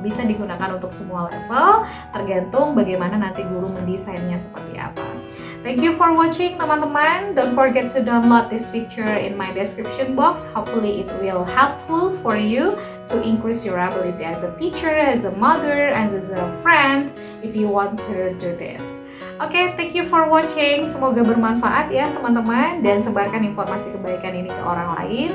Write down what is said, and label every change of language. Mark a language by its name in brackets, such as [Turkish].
[Indonesian] Bisa digunakan untuk semua level, tergantung bagaimana nanti guru mendesainnya seperti apa. [English] Thank you for watching [Indonesian] teman-teman. [English] Don't forget to download this picture in my description box. Hopefully it will helpful for you to increase your ability as a teacher, as a mother, and as a friend if you want to do this. Oke, thank you for watching. [Indonesian] Semoga bermanfaat ya teman-teman, dan sebarkan informasi kebaikan ini ke orang lain.